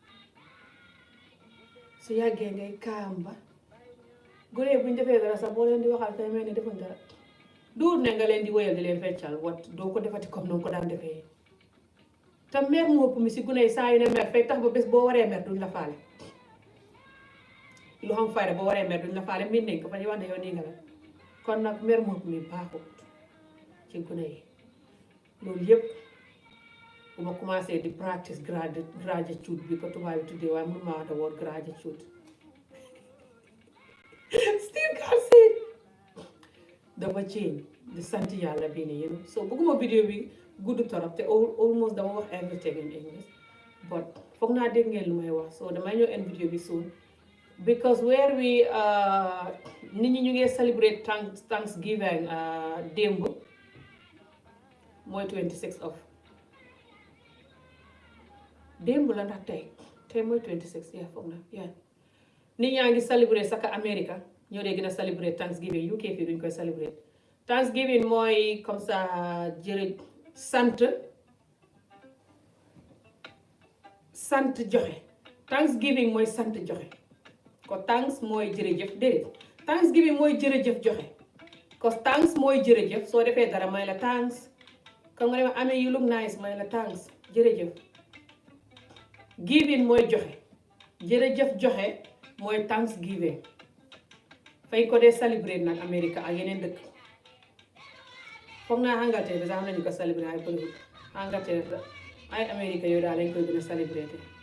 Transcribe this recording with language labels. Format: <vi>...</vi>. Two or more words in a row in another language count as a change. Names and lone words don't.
<wo>su yàggee ngay kaam ba gune yi bu ñu defee dara sax boo leen di waxal kay mel ni defuñ dara duur ne nga leen di wéyal di leen feccal wat doo ko defati comme noonu ko daan defee te mer mu ëpp mi si gune yi saa yu ne mer fay tax ba bés boo waree mer duñ la faale lu xam fayda boo waree mer duñ la faale miin nañ ko fa ñu wax ne yow nii nga la kon nag mer mu ëpp mi baaxut ci gune yi loolu yëpp bu ma commencé di</wo> <en>practice gratitude</en> <wo>bi ko tubaab yi tuddee waaye mënu ma wax</wo> <en>the word gratitude still can't say it</en> <wo>dafa change di sant yàlla bii nii yéen so bëgguma vidéo bi gudd torop te almost dama wax</wo> <en>everything in English</en> <wo>but foog naa dégg ngeen lu may wax so damay ñëw en vidéo bi soon</wo> <en>because where we</en> <wo>nit ñi ñu ngi</wo> <en>celebrate Thanksgiving</en> <wo>démb mooy 26 of démb la ndax tey mooy 26 yaa foog na yaa nit ñaa ngi celebrate saka America ñoo dee gën a</wo> <en>celebrate Thanksgiving</en> <wo>UK fii duñ koy</wo> <en>celebrate Thanksgiving</en> <wo>mooy</wo> <fr>comme ça</fr> <wo>sant joxe Thanksgiving mooy sant joxe ko thanks mooy jërëjëf déedéet Thanksgiving mooy jërëjëf joxe ko thanks mooy jërëjëf soo defee dara may la thanks comme nga dem amee</wo> <en>you look nice</en> <wo>may la thanks jërëjëf giving mooy joxe jërëjëf joxe mooy Thanksgiving fay ko dee celebrate nag America ak yeneen dëkk foog naa Angleterre bi sax am nañu ko celebrate ay bëriwul Angleterre ay America yooyu daal lañ koy gën a celebrate</wo>